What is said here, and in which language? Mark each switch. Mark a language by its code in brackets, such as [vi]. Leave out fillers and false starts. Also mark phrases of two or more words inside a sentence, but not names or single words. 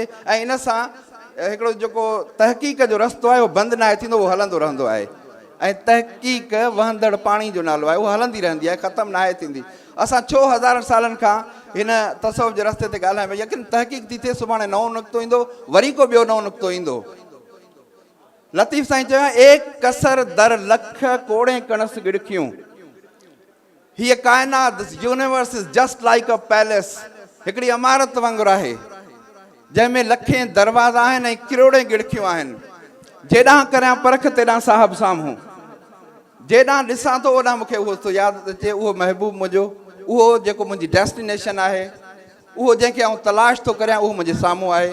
[sd] ऐं इन सां हिकिड़ो जेको तहक़ीक़ जो रस्तो आहे उहो बंदि न आहे थींदो, उहो हलंदो रहंदो आहे। ऐं तहक़ीक़ वहंदड़ पाणी जो नालो आहे, उहा हलंदी रहंदी आहे, ख़तमु न आहे थींदी। असां छो हज़ारनि सालनि खां हिन तसौफ़ जे रस्ते ते ॻाल्हायूं, यकीन तहक़ीक़ थी थिए, सुभाणे नओं नुक़्तो ईंदो, वरी को ॿियो नओं नुक़्तो ईंदो। लतीफ़ साईं चयो, एक कसर दर लख कोड़े कणस गिड़खियूं। हीअ काइनात, [en] This universe is just like a palace. [sd] हिकिड़ी इमारत वांगुरु आहे जंहिंमें लखें दरवाज़ा आहिनि ऐं किरोड़े गिड़खियूं आहिनि। जेॾांहुं करियां परख तेॾांहुं साहिबु साम्हूं। जेॾांहुं ॾिसां थो ओॾांहुं मूंखे उहो थो यादि अचे, उहो महबूब मुंहिंजो, उहो जेको मुंहिंजी डेस्टिनेशन आहे, उहो जंहिंखे आउं तलाश थो करियां, उहो मुंहिंजे साम्हूं आहे।